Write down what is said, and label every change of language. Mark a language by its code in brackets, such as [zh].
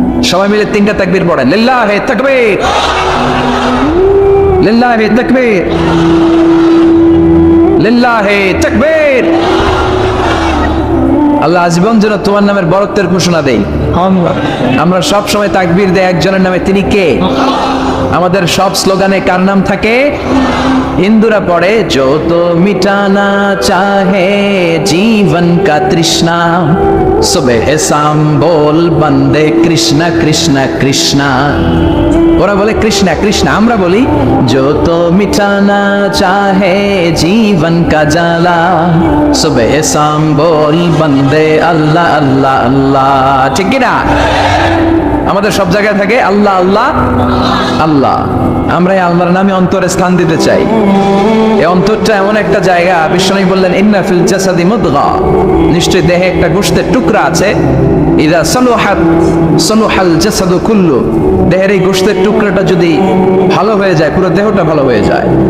[bn] সবাই মিলে 3টা তাকবীর পড়েন। লিল্লাহি তাকবীর, লিল্লাহি তাকবীর, লিল্লাহি তাকবীর। আল্লাহ আজীবন যেন তোমার নামের বরত্বের ঘোষণা দেই। আমরা সব সময় তাকবীর দেই একজনের নামে, তিনি কে? আমাদের সব স্লোগানে কার নাম থাকে? হিন্দুরা পড়ে [hi] जो तो मिटाना चाहे जीवन का तृष्णा सुबह शाम बोल बंदे कृष्णा कृष्णा कृष्णा। [bn] ওরা বলে কৃষ্ণা কৃষ্ণা, আমরা বলি [hi] जो तो मिटाना चाहे जीवन का जाला सुबह शाम बोल बंदे अल्लाह अल्लाह अल्लाह। [bn] ঠিক কি না? আমাদের সব জায়গায় থাকে আল্লাহ আল্লাহ আল্লাহ। আমরা এই আল্লাহর নামে অন্তরে স্থান দিতে চাই। এই অন্তরটা এমন একটা জায়গা, বিশ্বনবী বললেন [ar] ইন্না ফিল জাসাদি মুদগা, [bn] নিশ্চয়ই দেহে একটা গোশতের টুকরা আছে, [ar] ইযা সালুহাত সালুহাল জাসাদু কুল্লু, [bn] দেহের এই গোশতের টুকরাটা যদি ভালো হয়ে যায় পুরো দেহটা ভালো হয়ে যায়।